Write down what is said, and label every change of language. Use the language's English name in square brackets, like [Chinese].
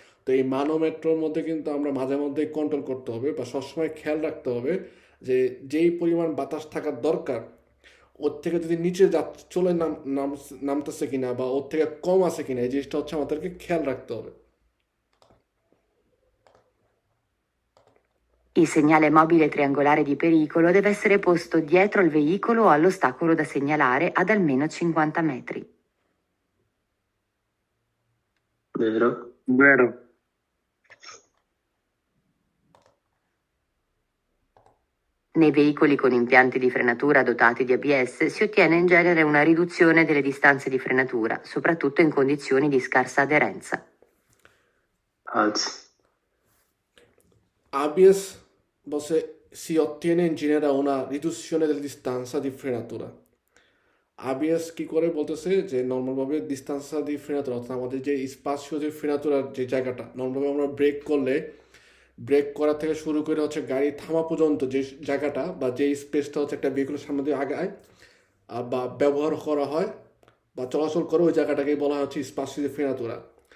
[Bangla] তো এই মানোমেট্রোর মধ্যে কিন্তু আমরা মাঝে মধ্যেই কন্ট্রোল করতে হবে বা সবসময় খেয়াল রাখতে হবে যে যেই পরিমাণ বাতাস থাকার দরকার ওর থেকে যদি নিচে চলে নামতেছে কিনা বা ওর থেকে কম আছে কিনা, এই জিনিসটা হচ্ছে আমাদেরকে খেয়াল রাখতে হবে। [Italian] Il segnale mobile triangolare di pericolo deve essere posto dietro al veicolo o all'ostacolo da segnalare ad almeno 50 metri. Vero. Vero. Nei veicoli con impianti di frenatura dotati di ABS si ottiene in genere una riduzione delle distanze di frenatura, soprattutto in condizioni di scarsa aderenza. Falso. ABS si ottiene in genere una riduzione della distanza di frenatura. [Bangla] ABS কি করে বলতেছে যে নর্মালভাবে ডিস্টান্সা দি ফ্রেনাতুরা অর্থাৎ আমাদের যে স্পাসিও দি ফ্রেনাতুরার যে জায়গাটা, নর্মালভাবে আমরা ব্রেক করলে ব্রেক করা থেকে শুরু করে হচ্ছে গাড়ি থামা পর্যন্ত যে জায়গাটা বা যে স্পেসটা হচ্ছে একটা ভেহিকুলের সামনে দিয়ে আগায় বা ব্যবহার করা হয় বা চলাচল করে ওই জায়গাটাকেই বলা হচ্ছে স্পাসিও দি ফ্রেনাতুরা।